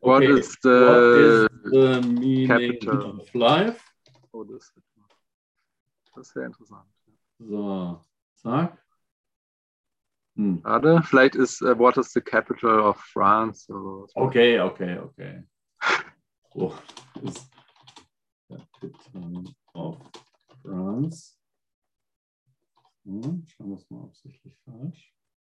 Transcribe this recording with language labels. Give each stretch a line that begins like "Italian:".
English: What is the meaning capital of life?
German: Oh, das ist sehr interessant. So, zack. Warte, vielleicht ist
English: what is the capital of France? Or okay, okay, okay. What is the capital of France?
German: Schauen wir es mal absichtlich falsch.